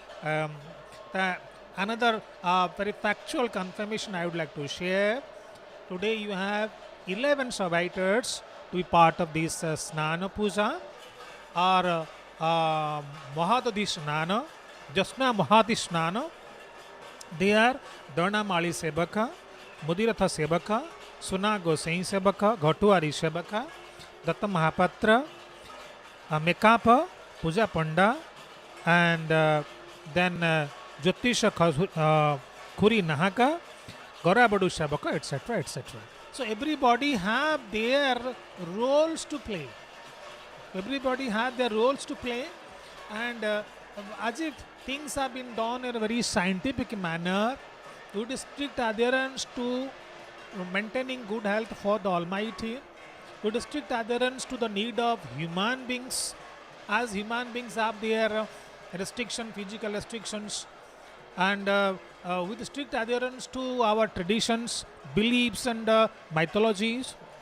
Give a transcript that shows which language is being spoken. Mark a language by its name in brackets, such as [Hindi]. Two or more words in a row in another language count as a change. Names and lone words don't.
[English] Another very factual confirmation I would like to share. Today you have 11 survivors to be part of this Snana Puja, or Mahadadi Snana, Jasna Mahadi Snana. They are Dana Mali Sebaka, Mudiratha Sebaka, Suna Gosai Sebaka, Ghotuari Sebaka, Datta Mahapatra, Mekapa, Puja Panda, and then Jyotisha Kuri Nahaka, Gorabadu Sebaka, etc., etc. So everybody have their roles to play. Everybody have their roles to play, and as if things have been done in a very scientific manner, with strict adherence to maintaining good health for the Almighty, with strict adherence to the need of human beings, as human beings have their physical restrictions, and with strict adherence to our traditions, beliefs, and mythologies.